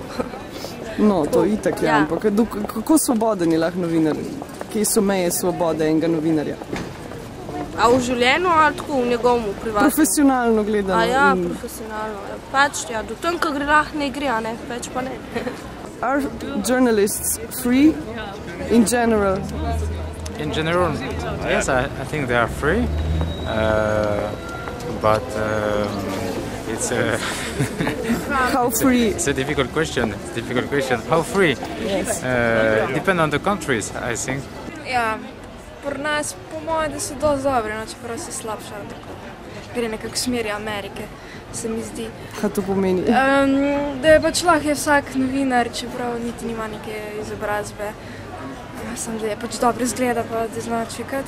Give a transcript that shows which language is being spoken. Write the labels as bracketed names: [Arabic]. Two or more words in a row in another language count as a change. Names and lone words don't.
[Slovenian] No, to itak je, ampak kako svoboden je lahko novinar? Kje so meje svobode enega novinarja? A v življenju ali tako v njegovem privatnem? Profesionalno gledano. A ja, profesionalno. Pač, ja, do tam, ko gre lahko ne gre, a ne, več pa ne. [English] Are journalists free in general? In general, yes, I think they are free, but it's a How free? It's a difficult question. How free? Yes. Depend on the countries, I think. [Slovenian] Ja, pri nas po mojem, da so dosti dobri, no, čeprav se slabša. Gre nekako v smeri Amerike, se mi zdi. Kaj to pomeni? Da je pač lahko vsak novinar, čeprav niti nima neke izobrazbe. Samo da je pač dobro izgleda, pa da zna čekati.